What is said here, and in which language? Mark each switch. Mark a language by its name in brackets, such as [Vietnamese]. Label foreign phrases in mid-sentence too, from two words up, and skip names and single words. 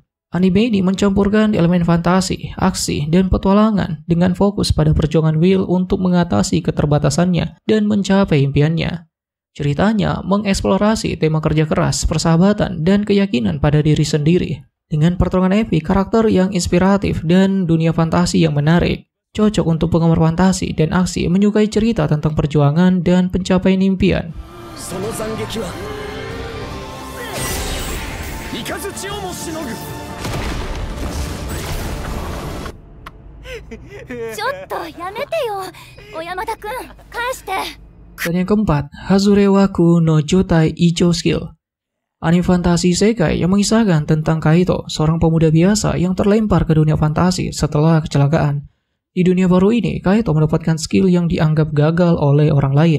[Indonesian] Anime ini mencampurkan elemen fantasi, aksi, dan petualangan dengan fokus pada perjuangan Will untuk mengatasi keterbatasannya dan mencapai impiannya. Ceritanya mengeksplorasi tema kerja keras, persahabatan, dan keyakinan pada diri sendiri. Dengan pertarungan epik, karakter yang inspiratif, dan dunia fantasi yang menarik. Cocok untuk penggemar fantasi dan aksi menyukai cerita tentang perjuangan dan pencapaian impian. [Japanese] ちょっとやめてよ、小山田くん、返して。 [Indonesian] Dan yang keempat, Hazurewaku no Jotai Icho Skill. Anime fantasi isekai yang mengisahkan tentang Kaito, seorang pemuda biasa yang terlempar ke dunia fantasi setelah kecelakaan. Di dunia baru ini, Kaito mendapatkan skill yang dianggap gagal oleh orang lain.